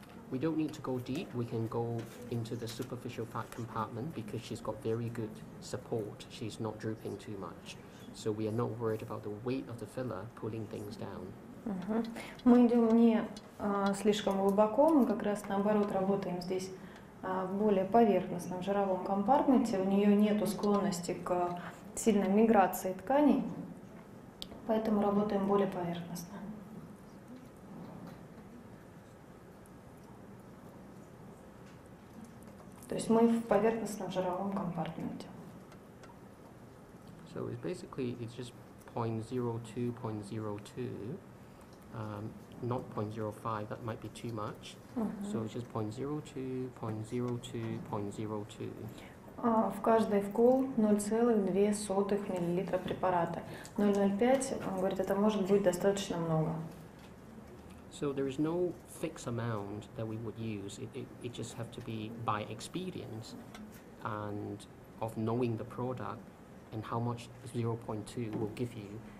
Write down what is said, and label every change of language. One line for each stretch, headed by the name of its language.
English: We don't need to go deep. We can go into the superficial fat compartment because she's got very good support. She's not drooping too much. So we are not worried about the weight of the filler pulling things down.
Russian: Мы идем не слишком глубоко, мы как раз наоборот работаем здесь в более поверхностном жировом компартменте. У нее нет склонности к сильной миграции тканей, поэтому работаем более поверхностно. То есть мы в поверхностном жировом компартменте.
English: So it's basically it's just 0.02, 0.02, not 0.05. That might be too much. So it's just 0.02, 0.02, 0.02.
Russian: В каждый вкол 0,02 мл препарата. 0,05, он говорит, это может быть достаточно много.
English: So there is no fixed amount that we would use. It just have to be by experience and of knowing the product and how much 0.2 will give you.